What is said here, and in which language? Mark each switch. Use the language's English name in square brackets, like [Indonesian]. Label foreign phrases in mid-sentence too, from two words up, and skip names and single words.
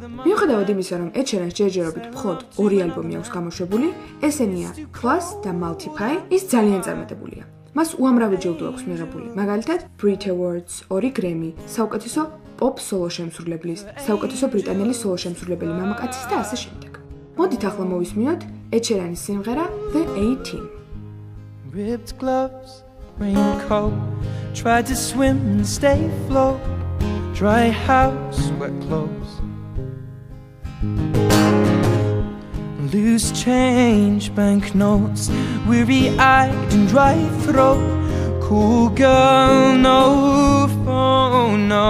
[Georgian] მიუხედავად იმისა, რომ ედ შერანს ჯერჯერობით მხოლოდ 2 ალბომი აქვს გამოშვებული, ესენია Plus და Multiply, ის ძალიან წარმატებულია. მას უამრავი ჯილდო აქვს მიღებული, მაგალითად Brit Awards, 2 გრემი, საუკეთესო პოპ სოლო შემსრულებლის, საუკეთესო ბრიტანელი სოლო შემსრულებელი მამაკაცის და ასე შემდეგ. მოდით ახლა მოვისმინოთ ედ შერანის სიმღერა The A-Team. [English] Ripped gloves, raincoat, tried to swim and stay afloat, dry house, wet clothes, loose change, banknotes, weary-eyed and dry throat, cool girl, no phone, no.